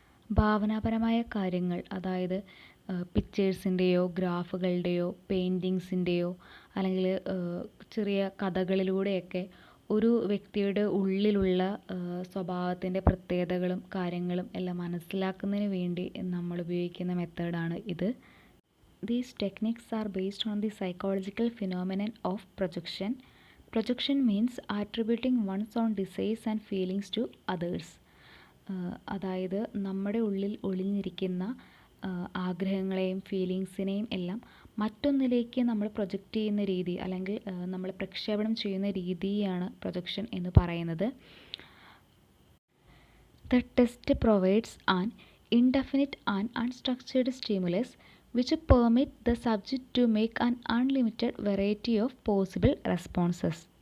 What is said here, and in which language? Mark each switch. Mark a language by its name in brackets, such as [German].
[Malayalam] ഭാവനാപരമായ കാര്യങ്ങൾ, അതായത് പിക്ചേഴ്സിൻ്റെയോ ഗ്രാഫുകളുടെയോ പെയിൻറ്റിങ്സിൻ്റെയോ അല്ലെങ്കിൽ ചെറിയ കഥകളിലൂടെയൊക്കെ ഒരു വ്യക്തിയുടെ ഉള്ളിലുള്ള സ്വഭാവത്തിൻ്റെ പ്രത്യേകതകളും കാര്യങ്ങളും എല്ലാം മനസ്സിലാക്കുന്നതിന് വേണ്ടി നമ്മൾ ഉപയോഗിക്കുന്ന മെത്തേഡാണ് ഇത്. [English] These techniques are based on the psychological phenomenon of projection. Projection means attributing one's own desires and feelings to others. [Malayalam] അതായത് നമ്മുടെ ഉള്ളിൽ ഒളിഞ്ഞിരിക്കുന്ന ആഗ്രഹങ്ങളെയും ഫീലിങ്സിനെയും എല്ലാം മറ്റൊന്നിലേക്ക് നമ്മൾ പ്രൊജക്റ്റ് ചെയ്യുന്ന രീതി അല്ലെങ്കിൽ നമ്മൾ പ്രക്ഷേപണം ചെയ്യുന്ന രീതിയാണ് പ്രൊജക്ഷൻ എന്ന് പറയുന്നത്. [English] The test provides an indefinite and unstructured stimulus which permit the subject to make an unlimited variety of possible responses.